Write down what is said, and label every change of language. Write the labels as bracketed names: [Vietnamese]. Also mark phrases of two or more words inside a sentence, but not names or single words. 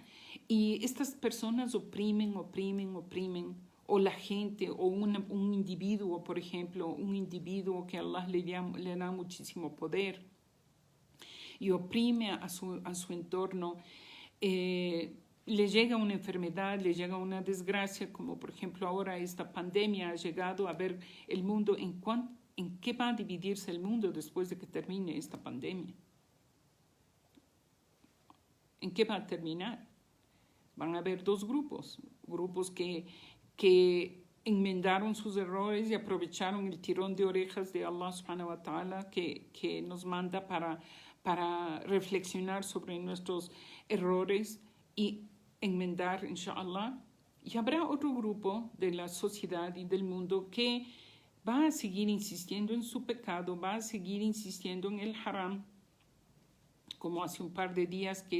[Spanish] Y estas personas oprimen, o la gente, o un individuo, por ejemplo, un individuo que Allah le da muchísimo poder y oprime a su entorno, le llega una enfermedad, le llega una desgracia, como por ejemplo ahora esta pandemia ha llegado a ver el mundo, en qué va a dividirse el mundo después de que termine esta pandemia. ¿En qué va a terminar? Van a haber dos grupos que enmendaron sus errores y aprovecharon el tirón de orejas de [Arabic] الله سبحانه وتعالى [Spanish] que nos manda para reflexionar sobre nuestros errores y enmendar, [Arabic] إن شاء الله. [Spanish] Y habrá otro grupo de la sociedad y del mundo que va a seguir insistiendo en su pecado, va a seguir insistiendo en el haram, como hace un par de días que